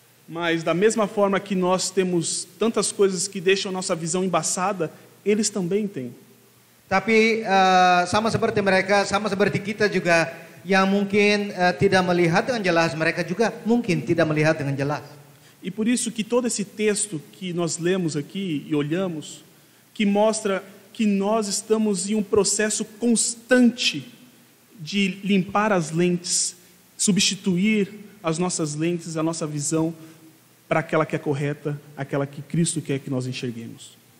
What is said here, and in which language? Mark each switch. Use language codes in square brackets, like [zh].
[pt] Mas da mesma forma que nós temos tantas coisas que deixam nossa visão embaçada, eles também têm. [id] Tapi sama seperti mereka, sama seperti kita juga yang mungkin tidak melihat dengan jelas, mereka juga mungkin tidak melihat dengan jelas. [pt] E por isso que todo esse texto que nós lemos aqui e olhamos, que mostra que nós estamos em um processo constante de limpar as lentes, substituir as nossas lentes, a nossa visão para aquela que é correta, aquela que Cristo quer que nós enxerguemos.